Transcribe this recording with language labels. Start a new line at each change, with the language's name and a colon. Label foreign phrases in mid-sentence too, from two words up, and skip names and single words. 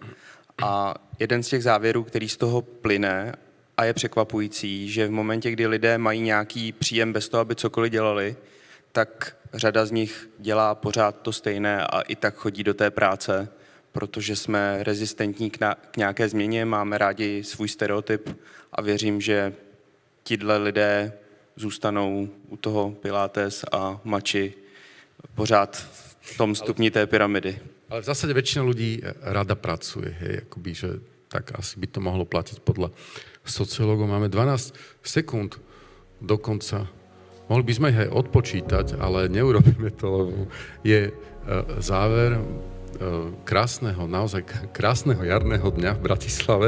Czech: A jeden z těch závěrů, který z toho plyne a je překvapující, že v momentě, kdy lidé mají nějaký příjem bez toho, aby cokoliv dělali, tak řada z nich dělá pořád to stejné a i tak chodí do té práce, protože jsme rezistentní k nějaké změně, máme rádi svůj stereotyp a věřím, že tidle lidé zůstanou u toho pilates a mači pořád v tom stupni té pyramidy.
Slovak: Ale v zásade väčšina ľudí rada pracuje, hej, akoby, že tak asi by to mohlo platiť podľa sociológov. Máme 12 sekúnd do konca. Mohli by sme ich aj odpočítať, ale neurobíme to, lebo je záver krásneho, naozaj krásneho jarného dňa v Bratislave.